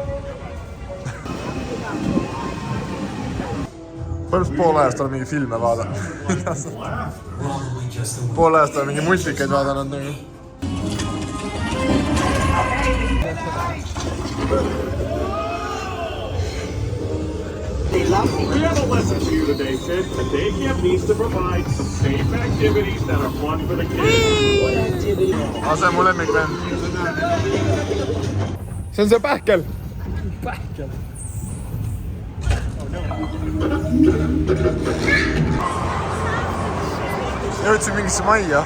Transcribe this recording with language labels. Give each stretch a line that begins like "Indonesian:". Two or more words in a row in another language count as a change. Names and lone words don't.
Estonian: Põhimõtteliselt pool ajast olen mingi filme vaadanud. Pool ajast olen mingi multikaid vaadanud nagu.
English: They love me. We have a lesson for you today, Sid. A day camp needs to provide safe activities that are fun for the kids. What activity?
Estonian: see on mu lemmikvend. See on see pähkel. Jõudsin mingisse majja.